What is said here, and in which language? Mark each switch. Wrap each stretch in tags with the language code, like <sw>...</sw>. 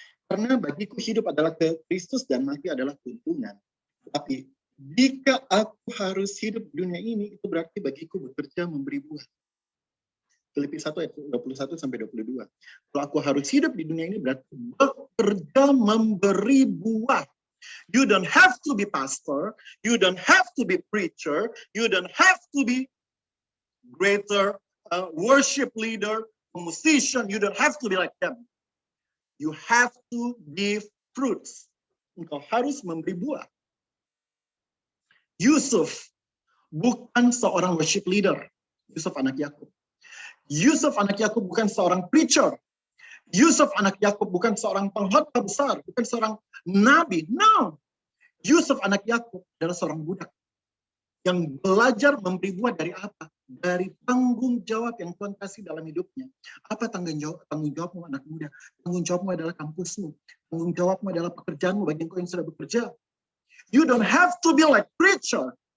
<id>Karena bagiku hidup adalah Kristus dan mati adalah keuntungan. Tapi jika aku harus hidup di dunia ini, itu berarti bagiku bekerja memberi buah. Filipi 1 ayat 21 sampai 22. Kalau aku harus hidup di dunia ini berarti bekerja memberi buah.</id> <en>You don't have to be pastor, you don't have to be preacher, you don't have to be greater worship leader, musician, you don't have to be like them. You have to give fruits.</en> <id>Engkau harus memberi buah. Yusuf bukan seorang worship leader. Yusuf anak Yakub. Yusuf anak Yakub bukan seorang preacher. Yusuf anak Yakub bukan seorang pengkhotbah besar, bukan seorang nabi. No. Yusuf anak Yakub adalah seorang budak yang belajar memberi buah dari apa? Dari tanggung jawab yang Tuhan kasih dalam hidupnya. Apa tanggung jawabmu anak muda? Tanggung jawabmu adalah kampusmu. Tanggung jawabmu adalah pekerjaanmu bagi engkau yang sudah bekerja.</id> <en>You don't have to be like preacher.</en>